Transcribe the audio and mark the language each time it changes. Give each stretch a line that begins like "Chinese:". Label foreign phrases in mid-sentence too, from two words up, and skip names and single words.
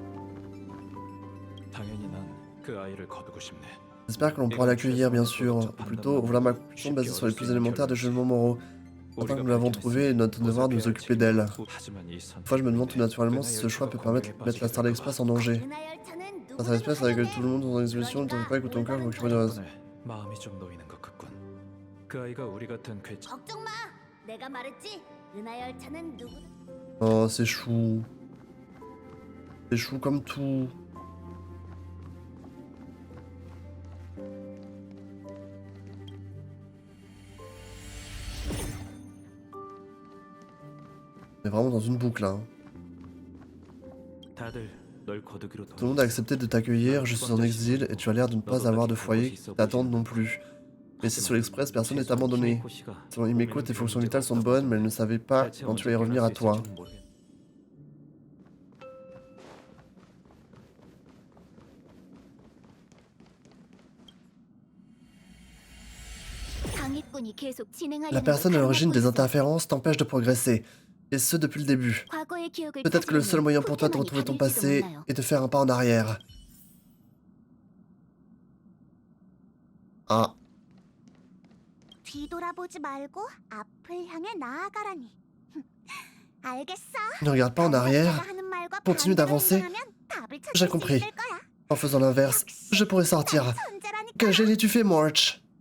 Korean: 당연히 난 그 아이를 거두고 싶네.
French: J'espère que l'on pourra l'accueillir, bien sûr. Ou plutôt, voilà ma conclusion basée sur les plus élémentaires des jugements moraux. Maintenant que nous l'avons trouvée, il est notre devoir de nous occuper d'elle.
Korean: 하지만 이 선.
French: Parfois, je me demande tout naturellement si ce choix peut permettre de mettre la Star Express en danger. La Star Express avec tout le monde dans l'exhibition, ne t'en fais pas, écoute ton cœur, je m'occuperai du reste.
Korean: 마음이 좀 놓이는 것 같군. 그 아이가 우리 같은 괴. 걱정 마. 내가 말했지. 은하 열차는 누구?
French: Oh, c'est chou. C'est chou comme tout. On est vraiment dans une boucle, hein.
Korean: 다들 널 거두기로
French: Tout le monde a accepté de t'accueillir, je suis en exil et tu as l'air de ne pas avoir de foyer qui t'attende non plus. Mais ici sur l'Express, personne n'est abandonné. Selon Himeko, tes fonctions vitales sont bonnes, mais elle ne savait pas quand tu allais revenir à toi. La personne à l'origine des interférences t'empêche de progresser, et ce depuis le début. Peut-être que le seul moyen pour toi de retrouver ton passé est de faire un pas en arrière. Ah.
Korean: 뒤돌아보지 말고 앞을 향해 나아가라니. 알겠어.
French: Ne regarde pas en arrière, continue d'avancer. J'ai compris. En faisant l'inverse, je pourrais sortir. Quel génie tu fais, March?